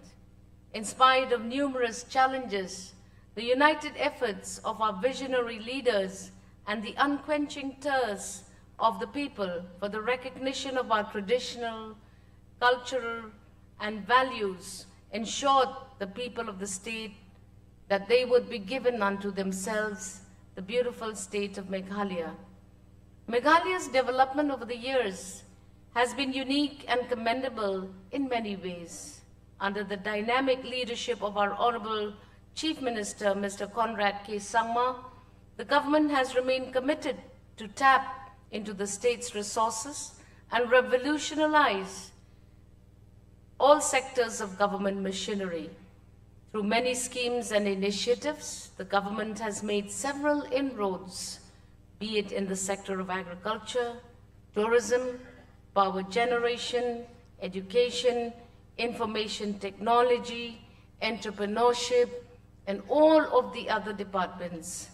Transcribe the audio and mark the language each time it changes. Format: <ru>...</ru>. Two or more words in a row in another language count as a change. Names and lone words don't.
<en>In spite of numerous challenges, the united efforts of our visionary leaders and the unquenching thirst of the people for the recognition of our traditional, cultural, and values ensured the people of the state that they would be given unto themselves the beautiful state of Meghalaya. Meghalaya's development over the years has been unique and commendable in many ways. Under the dynamic leadership of our Honorable Chief Minister, Mr. Conrad K. Sangma, the government has remained committed to tap into the state's resources and revolutionize all sectors of government machinery. Through many schemes and initiatives, the government has made several inroads, be it in the sector of agriculture, tourism, power generation, education, information technology, entrepreneurship, and all of the other departments.</en>